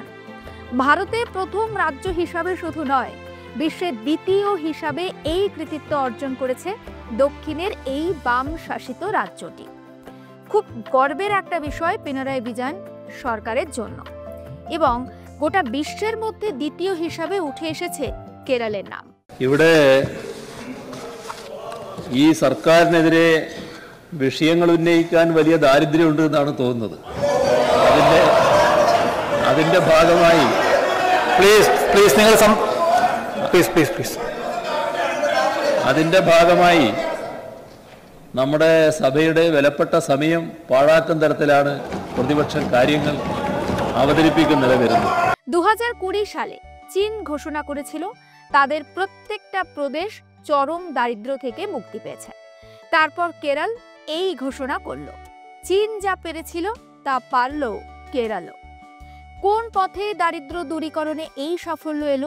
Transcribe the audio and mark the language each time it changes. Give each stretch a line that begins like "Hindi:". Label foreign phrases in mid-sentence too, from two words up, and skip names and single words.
Bangla: ভারতে প্রথম রাজ্য হিসাবে শুধু নয়, বিশ্বের দ্বিতীয় হিসাবে এই কৃতিত্ব অর্জন করেছে দক্ষিণের এই বাম শাসিত রাজ্যটি। খুব গর্বের একটা বিষয় পিনারাই বিজয়ন সরকারের জন্য, এবং গোটা বিশ্বের মধ্যে দ্বিতীয় হিসাবে উঠে এসেছে কেরলের নাম।
Malayalam: ഇവിടെ ഈ സർക്കാരിനെതിരെ വിഷയങ്ങൾ ഉന്നയിക്കാൻ വലിയ ദാരിദ്ര്യമുണ്ട് എന്നാണ് തോന്നുന്നത്. അതിന്റെ ഭാഗമായി അതിന്റെ ഭാഗമായി നമ്മുടെ സഭയുടെ വിലപ്പെട്ട സമയം പാഴാക്കുന്ന തരത്തിലാണ് പ്രതിപക്ഷം കാര്യങ്ങൾ അവതരിപ്പിക്കുന്നത് വരുന്നത്.
Bangla: 2020 সালে চীন ঘোষণা করেছিল তাদের প্রত্যেকটা প্রদেশ চরম দারিদ্র্য থেকে মুক্তি পেয়েছে। তারপর কেরল এই ঘোষণা করলো, চীন যা পেরেছিল তা পারল কেরলও। কোন পথে দারিদ্র্য দূরীকরণে এই সাফল্য এলো?